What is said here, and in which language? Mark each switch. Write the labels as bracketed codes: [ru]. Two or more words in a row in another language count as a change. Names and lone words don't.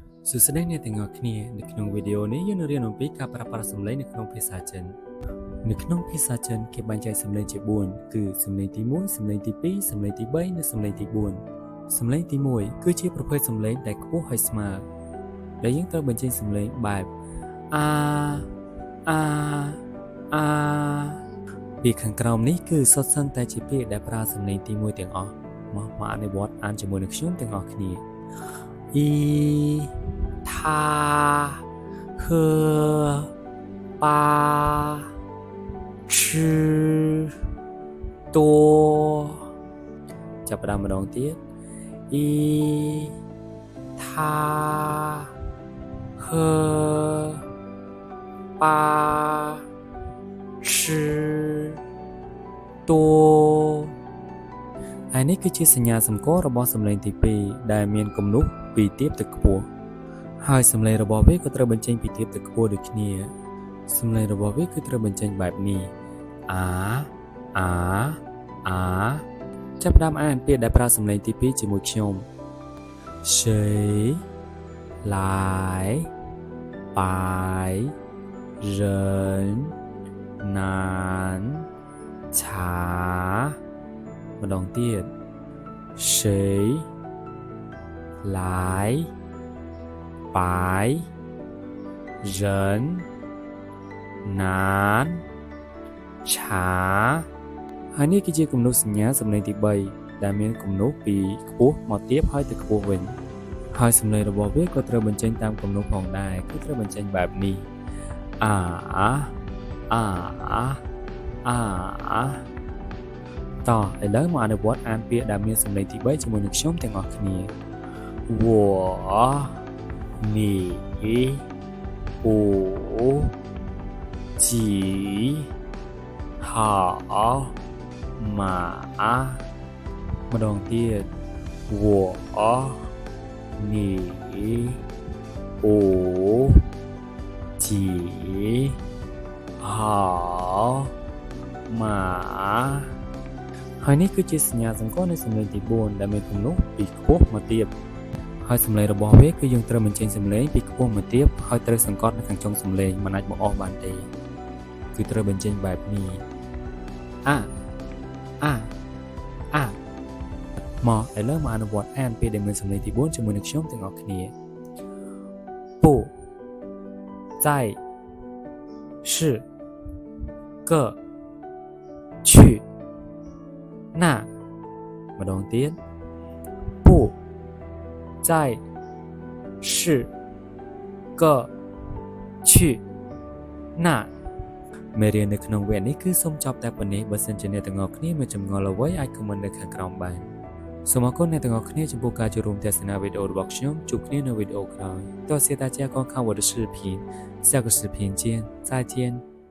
[km] សួស្តីអ្នកទាំងអស់គ្នានៅក្នុងវីដេអូនេះយើងនឹងរៀនអំពីការប្រើប្រាស់សំឡេងនៅក្នុងភាសាចិននៅក្នុងភាសាចិនគេបែងចែកសំឡេងជា4គឺសំឡេងទី1សំឡេងទី2សំឡេងទី3និងសំឡេងទី4សំឡេងទី1គឺជាប្រភេទសំឡេងដែលខ្ពស់ហើយស្មើដែលយើងត្រូវបញ្ចេញសំឡេងបែប អាពីខាងក្រោមនេះគឺសុទ្ធសឹងតែជាពាក្យដែលប្រើសំឡេងទី1ទាំងអស់មកអនុវត្តអានជាមួយនឹងខ្ញុំទាំងអស់គ្នា [zh] 他喝八吃多 [km] ចាប់ផ្ដើមម្ដងទៀត [zh] 他喝八吃多 [km] ហើយនេះគឺជាសញ្ញា សម្គាល់របស់សំឡេងទី2ដែលមានគំនូសពីទាបទៅខ្ពស់ហើយសំឡេងរបស់វាក៏ត្រូវបញ្ចេញពីទាបទៅខ្ពស់ដូចគ្នាសំឡេងរបស់វាគឺត្រូវបញ្ចេញបែបនេះចាប់ផ្ដើមអានពាក្យដែលប្រើសំឡេងទី2ជាមួយខ្ញុំ [zh] 谁来白人南茶 [km] ម្ដងទៀត [zh] 谁来白人南茶 [km] ហើយនេះគឺជាគំនូសសញ្ញាសំឡេងទី3ដែលមានគំនូសពីខ្ពស់មកទាបហើយទៅខ្ពស់វិញហើយសំឡេងរបស់វាក៏ត្រូវបញ្ចេញតាមគំនូសផងដែរគឺត្រូវបញ្ចេញបែបនេះ តោះឥឡូវមកអនុវត្តអានពាក្យដែលមានសំឡេងទី3ជាមួយនឹងខ្ញុំទាំងអស់គ្នា [zh] 我你五几好马 [km] ម្ដងទៀត [zh] 我你五几好马 [km] ហើយនេះគឺជាសញ្ញា សម្គាល់នៃសំឡេងទី4ដែលមានគំនូសពីខ្ពស់មកទាបហើយសំឡេងរបស់វាគឺយើងត្រូវបញ្ចេញសំឡេងពីខ្ពស់មកទាបហើយត្រូវសង្កត់នៅខាងចុងសំឡេងមិនអាចបកអស់បានទេគឺត្រូវបញ្ចេញបែបនេះ មកឥឡូវមកអនុវត្តអានពាក្យដែលមានសំឡេងទី4ជាមួយនឹងខ្ញុំទាំងអស់គ្នា不 [zh] 在是个去那 [km] ម្ដងទៀត [zh] 不在是个去那 [km] មេរៀននៅក្នុងវគ្គនេះគឺសូមចប់តែប៉ុណ្ណេះបើសិនជាអ្នកទាំងអស់គ្នាមានចម្ងល់អ្វីអាចខមមិននៅខាងក្រោមបានសូមអរគុណអ្នកទាំងអស់គ្នាចំពោះការចូលរួមទស្សនាវីដេអូរបស់ខ្ញុំជួបគ្នានៅវីដេអូក្រោយ [zh] 多谢大家观看我的视频下个视频见再见